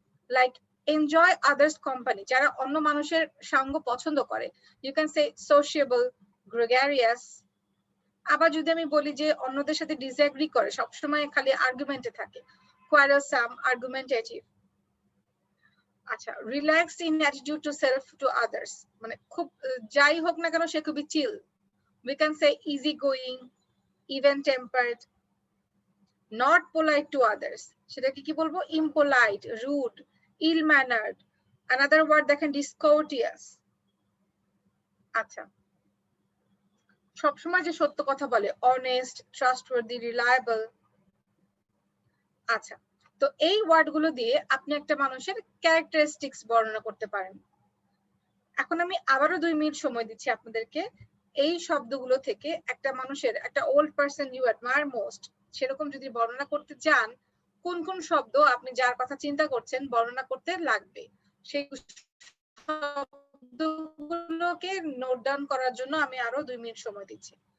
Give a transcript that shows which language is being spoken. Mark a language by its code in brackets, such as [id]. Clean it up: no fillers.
[en] like enjoy others company, [bn] যারা অন্য মানুষের সঙ্গ পছন্দ করে, [en] You can say sociable, gregarious. [bn] আবার যদি আমি বলি যে অন্যদের সাথে ডিসএগ্রি করে, সবসময় খালি আর্গুমেন্টে থাকে, কোয়ারলসাম, আর্গুমেন্টেটিভ। আচ্ছা, [en] relaxed in attitude to self to others, [bn] মানে খুব যাই হোক না কেন সে খুবই চিল। [en] We can say easygoing, even tempered. Not polite to others, [bn] সেটাকে কি বলবো? [en] impolite, rude, ill mannered. Another word দেখেন discourteous। [bn] আচ্ছা, সবসময় যে সত্য কথা বলে, [en] honest, trustworthy, reliable। [bn] আচ্ছা, তো এই ওয়ার্ড গুলো দিয়ে আপনি একটা মানুষের ক্যারেক্টারিস্টিক্স বর্ণনা করতে পারেন। এখন আমি আবারও 2 মিনিট সময় দিচ্ছি আপনাদেরকে। এই শব্দগুলো থেকে একটা মানুষের, একটা [en] old person you admire most, [bn] সেরকম যদি বর্ণনা করতে চান, কোন কোন শব্দ আপনি যার কথা চিন্তা করছেন বর্ণনা করতে লাগবে, সেই শব্দগুলোকে নোট ডাউন করার জন্য আমি আরো 2 মিনিট সময় দিচ্ছি।